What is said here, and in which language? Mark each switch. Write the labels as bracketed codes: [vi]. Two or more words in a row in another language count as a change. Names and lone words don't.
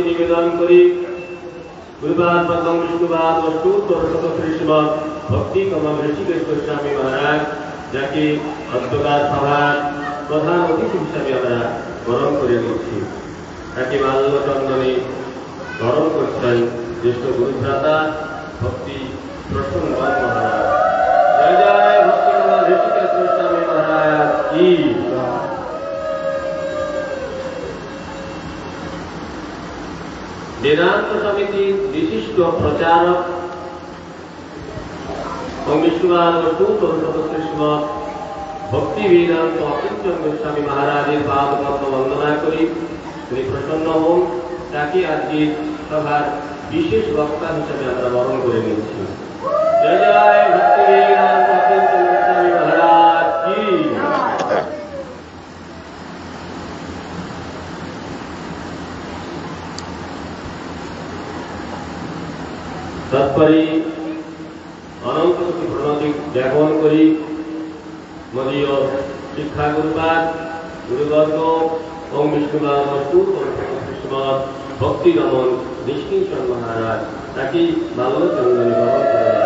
[bn] নিবেদন করি গুরুপাদ পদ্ম বিষ্ণুপাদ বস্তু তোরশত শ্রী শ্রীমদ ভক্তি কমল ঋষিকেশ গোস্বামী মহারাজ যাকে অধ্যকার সভার প্রধান অতিথি হিসাবে আমরা বরণ করে নিচ্ছি। তাকে মাল্যচন্দনে বরণ করছেন জ্যেষ্ঠ গুরুভ্রাতা ভক্তি প্রসন্ন মহারাজ। জয় জয় ভক্তি কমল ঋষিকেশ গোস্বামী মহারাজ কি। বেদান্ত সমিতি বিশিষ্ট প্রচারক বিষ্ণুপাদ বস্তু শ্রীমদ ভক্তি বেদান্ত অকিঞ্চন গোস্বামী মহারাজের পাদ পদ্ম বন্দনা করি তিনি প্রসন্ন হন। তাকে আজকে সভার বিশেষ বক্তা হিসেবে আমরা বরণ করে নিচ্ছি। জয় জয় ভক্তি বেদান্ত অকিঞ্চন গোস্বামী মহারাজ কি। তৎপরে অনন্ত কোটি প্রণতি জ্ঞাপন করি মদীয় শিক্ষা গুরুপাদ গুরুবর্গ ওম বিষ্ণুপাদ বস্তু শ্রীমদ ভক্তি রমন নিষ্কিঞ্চন মহারাজ তাকে মাল্যচন্দনে বরণ করে